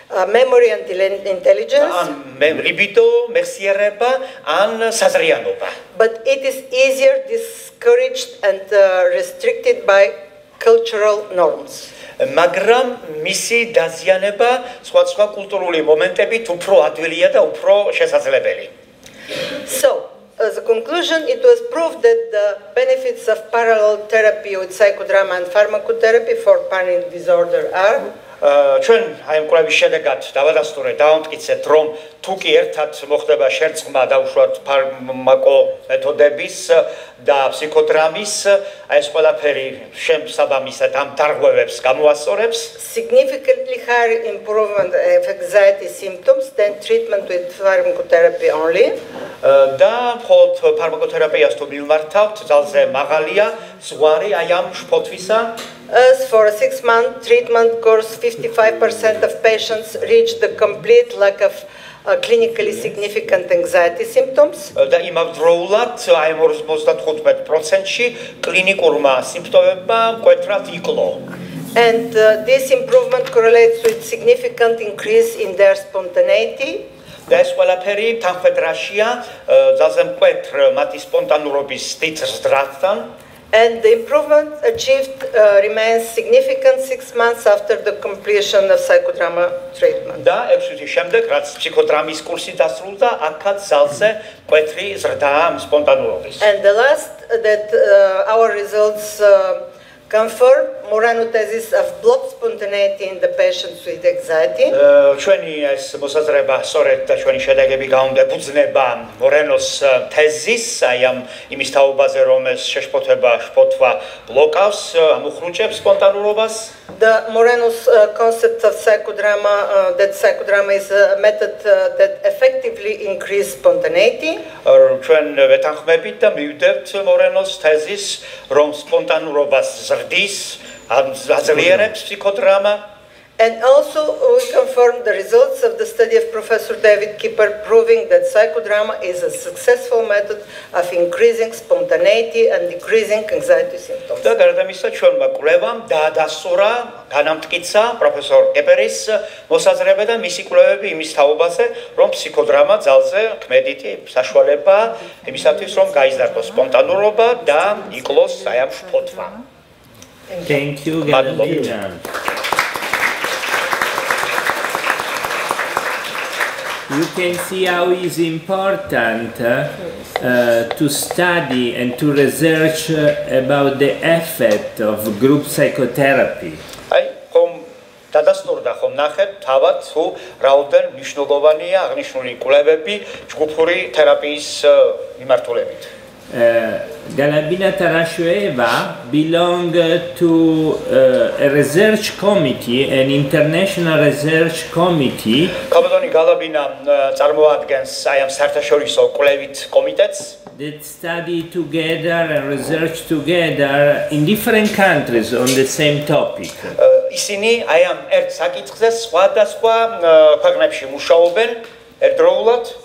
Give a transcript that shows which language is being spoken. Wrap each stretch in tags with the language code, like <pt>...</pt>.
<en>Memory and intelligence.</en> <ka>libido, მეხსიერება ან საზრიანობა.</ka> <en>But it is easier discouraged and restricted by cultural norms.</en> <ka>მაგრამ მისი დაზიანება სხვა კულტურული მომენტებით უფრო ადვილია და უფრო შესაძლებელი.</ka> <en>So, as a conclusion, it was proved that the benefits of parallel therapy with psychodrama and pharmacotherapy for panic disorder are</en> <ka>ჩვენ აი ამ კვლევის შედეგად დავადასტურეთ, დავამტკიცეთ, რომ თუ კი ერთად მოხდება შერწყმა დაუშვათ ფარმაკო მეთოდების და ფსიქოდრამის, აი ეს ყველაფერი შემსაბამისად ამ დარღვევებს გამოასწორებს.</ka> <en>Significantly higher improvement of anxiety symptoms than treatment with pharmacotherapy only.</en> <ka>და მხოლოდ ფარმაკოთერაპიას თუ მივმართავთ, ძალზე მაღალია ზღვარი აი ამ შფოთვისა.</ka> <en>As for a 6-month treatment course, 55% of patients reach the complete lack of clinically significant anxiety symptoms.</en> <ka>და იმავდროულად აი 55%-ში კლინიკურმა სიმპტომებმა მკვეთრად იკლო.</ka> <en>And this improvement correlates with significant increase in their spontaneity.</en> <ka>და ეს ყველაფერი თანხმედრაშია ძალზე მკვეთრ მათი სპონტანურობის დიდ ზრდასთან.</ka> <en>And the improvement achieved remains significant 6 months after the completion of psychodrama treatment.</en> <ka>და 6 თვის შემდეგ, რაც ფსიქოდრამის კურსი დასრულდა, აქაც ძალზე მკვეთრი ზრდაა სპონტანურობის.</ka> <en>And the last that our results confirm Moreno thesis of blocked spontaneity in the patients with anxiety.</en> <ka>ჩვენი ეს მოსაზრება სწორედ და ჩვენი შედეგები გაუნდებუძნება მორენოს თეზის, აი ამ იმის თაობაზე, რომ ეს შფოთვა ბლოკავს, ამოხრუჭებს სპონტანურობას.</ka> <en>The Moreno's concept of psychodrama, that psychodrama is a method that effectively increases spontaneity.</en> <ka>ჩვენ ვეთანხმებით და მივდევთ მორენოს თეზის, რომ სპონტანურობას ზრდის, აძლიერებს ფსიქოდრამა.</ka> <en>And also we confirm the results of the study of Professor David Kipper proving that psychodrama is a successful method of increasing spontaneity and decreasing anxiety symptoms.</en> <ka>და გარდა ამისა, ჩვენმა კვლევამ დაადასტურა, განამტკიცა პროფესორ კიპერის მოსაზრება და მისი კვლევები იმის თაობაზე, რომ ფსიქოდრამა ძალზე ქმედითი საშუალებაა იმისათვის, რომ გაიზარდოს სპონტანურობა და იკლოს აი ამ შფოთვა.</ka> <en>Thank you, Galina. You can see how it is important to study and to research about the effect of group psychotherapy.</en> <ka>აი, ხომ დადასტურდა ხომ ნახეთ, თავად თუ რაოდენ მნიშვნელოვანია აღნიშნული კვლევები ჯგუფური თერაპიის მიმართულებით.</ka> <en>Galabina Tarasheva belongs to a research committee, an international research committee.</en> <ka>Kabadoni Galabina წარმოადგენს აი ამ საერთაშორისო კვლევით კომიტეტს.</ka> <en>That study together and research together in different countries on the same topic.</en> <ka>ისინი აი ამ ერთ საკითხზე სხვადასხვა ქვეყნებში მუშაობენ ერთდროულად.</ka>